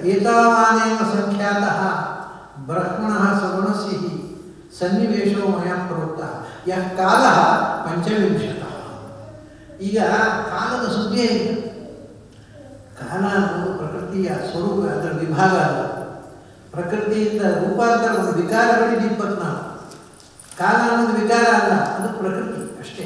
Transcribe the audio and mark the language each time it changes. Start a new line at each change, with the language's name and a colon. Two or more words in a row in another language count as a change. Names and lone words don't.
Sanskrit: ಏತಾವಾನೇನ ಸಂಖ್ಯಾತಃ ಬ್ರಹ್ಮಣಃ ಸಗುಣಸ್ಯ ಹಿ ಸನ್ನಿವೇಶೋ ಮಯಾ ಪ್ರೋಕ್ತ ಯಃ ಕಾಲಃ ಪಂಚವಿಂಶತಃ.
Kannada: ಈಗ ಕಾಲದ ಸುದ್ದಿಯೇ ಇಲ್ಲ. ಕಾಲ ಅನ್ನೋದು ಪ್ರಕೃತಿಯ ಸ್ವರೂಪ, ಅದರ ವಿಭಾಗ ಅಲ್ಲ. ಪ್ರಕೃತಿಯಿಂದ ರೂಪಾಂತರ ಒಂದು ವಿಕಾರಗಳಿದೆ 24. ಕಾಲ ಅನ್ನೋದು ವಿಕಾರ ಅಲ್ಲ, ಅದು ಪ್ರಕೃತಿ ಅಷ್ಟೇ.